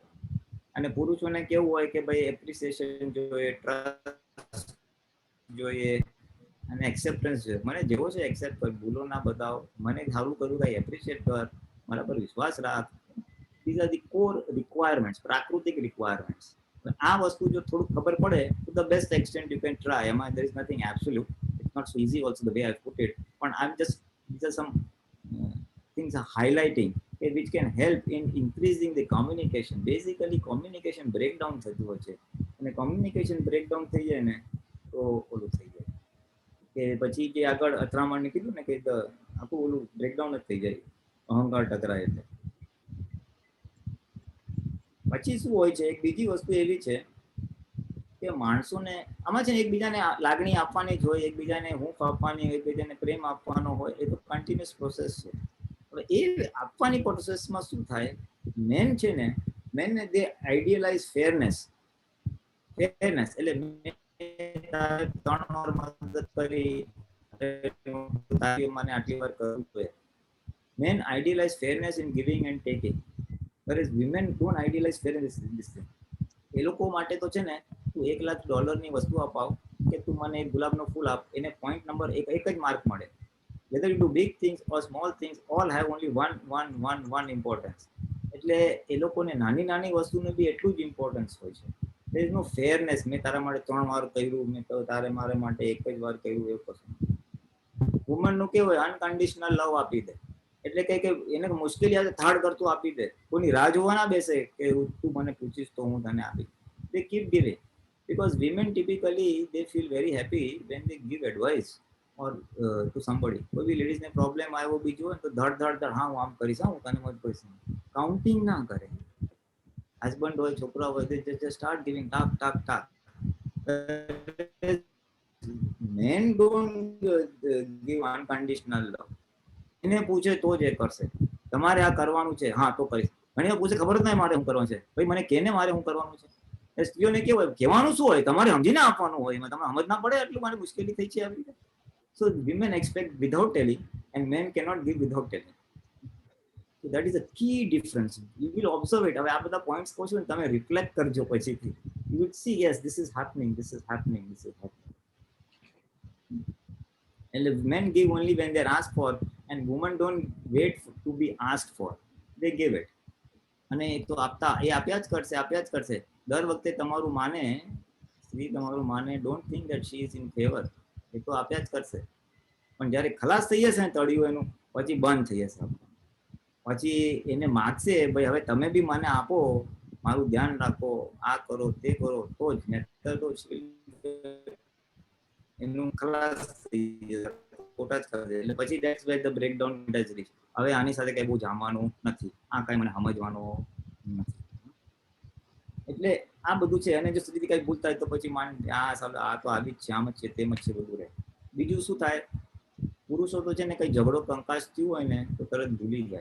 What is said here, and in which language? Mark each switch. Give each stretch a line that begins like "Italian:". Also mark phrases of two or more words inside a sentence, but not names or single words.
Gujarati: અને પુરુષોને કેવું હોય કે ભાઈ એપ્રિસિએશન જોઈએ, ટ્રસ્ટ જોઈએ અને એક્સેપ્ટન્સ જોઈએ. મને જેવો છે એક્સેપ્ટ કર, ભૂલો ના બતાવો, મને સારું કર્યું કઈ એપ્રિશિએટ કર, મારા પર વિશ્વાસ રાખ.
English: these are the core requirements, પ્રાકૃતિક રિક્વાયરમેન્ટ્સ.
Gujarati: આ વસ્તુ જો થોડુંક ખબર પડે તો
English: the best extent you can try.
Gujarati: એમાં
English: there is nothing absolute. It's not so easy also the way I put it.
Gujarati: પણ
English: I'm just these are some things are highlighting which can help in increasing the communication. Basically communication breakdown
Gujarati: થતું હોય છે અને
English: communication breakdown
Gujarati: થઈ જાય ને તો ઓલું થઈ જાય કે પછી જે આગળ અથડામણ કીધું ને કે આખું ઓલું બ્રેકડાઉન જ થઈ જાય, અહંકાર ટકરાય એટલે. પછી શું હોય છે, એક બીજી વસ્તુ એવી છે કે માણસોને આમાં છે ને એકબીજાને લાગણી આપવાની જ હોય, એકબીજાને હૂંફ આપવાની હોય, એકબીજાને પ્રેમ આપવાનો હોય, એ તો કન્ટિન્યુઅસ પ્રોસેસ છે. હવે એ આપવાની પ્રોસેસમાં શું થાય, મેન છે ને,
English: men they idealize fairness
Gujarati: એટલે 3 વાર મદદ કરી મને આટલી વાર કરવું જોઈએ.
English: men idealize fairness in giving and taking, whereas women don't idealize fairness in this thing.
Gujarati: એ લોકો માટે તો છે ને તું $1 લાખ ની વસ્તુ અપાવ કે તું મને એક ગુલાબનો ફૂલ આપ, એને પોઈન્ટ નંબર એક જ માર્ક મળે.
English: whether you do big things or small things, all have only one importance.
Gujarati: એટલે એ લોકોને નાની નાની વસ્તુનું બી એટલું જ ઇમ્પોર્ટન્સ હોય છે.
English: there is no fairness.
Gujarati: મેં તારા માટે 3 વાર કર્યું, મેં તો તારે મારે માટે એક જ વાર કર્યું, એવું કશું. વુમન નું કેવું હોય, અનકન્ડિશનલ લવ આપી દે. એટલે કે એને મુશ્કેલી આવે થાળ કરતું આપી દે. કોઈની રાહ જોવા ના બેસે કે તું મને પૂછીશ તો હું તને આપીશ.
English: they keep giving because women typically they feel very happy when they give advice or to somebody.
Gujarati: કોઈ બી લેડીઝ ને પ્રોબ્લેમ આવ્યો બીજો હોય તો ધડ ધડ ધડ, હા હું આમ કરીશ, હું તને મત કરીશ, કાઉન્ટિંગ ના કરે. હસબન્ડ હોય, છોકરા હોય,
English: they just start giving
Gujarati: ટાક ટાક ટાક.
English: men don't give unconditional love.
Gujarati: એને પૂછે તો જ એ કરશે. તમારે આ કરવાનું છે, હા તો કરીશ. ઘણી વાર પૂછે ખબર જ નહીં મારે શું કરવાનું છે, ભાઈ મને કેને મારે શું કરવાનું છે. સ્ત્રીઓને કેવું હોય, કહેવાનું શું હોય, તમારે સમજીને આપવાનું હોય, એમાં તમને સમજ ના પડે એટલું મારે મુશ્કેલી થઈ છે આવી રીતે.
English: So women expect without telling and men cannot give without telling. So that is a key difference. You will observe it.
Gujarati: હવે આ બધા પોઈન્ટ્સ કહો છો ને તમે રિફ્લેક્ટ કરજો પછીથી.
English: You will see, yes, this is happening, this is happening, this is happening. And men give only when they are asked for, and women don't wait to be asked for. They give it.
Gujarati: અને એ તો આપતા એ આપ્યા જ કરશે. દર વખતે તમારું માને, સ્ત્રી તમારું માને,
English: don't think that she is in favour.
Gujarati: એ તો આપ્યા જ કરશે. પણ જ્યારે ખલાસ થઈ જશે ને તળિયું એનું, પછી બંધ થઈ જશે. પછી એને માગશે, ભાઈ હવે તમે બી મને આપો, મારું ધ્યાન રાખો, આ કરો તે કરો, તો જ નહીતર તો એનું ખલાસ થઈ જશે, ખોટા જ કરશે. એટલે પછી
English: that's where the breakdown does reach.
Gujarati: હવે આની સાથે કઈ બહુ જામવાનું નથી, આ કઈ મને સમજવાનો નથી. એટલે આ બધું છે. અને જો સુધી કઈ ભૂલ થાય તો પછી આ તો આવી જ છે, આમ જ છે, તેમ જ છે, બધું રહે. બીજું શું થાય, પુરુષો તો છે ને કઈ ઝઘડો કંકાસ થયું હોય ને તો તરત ભૂલી જાય.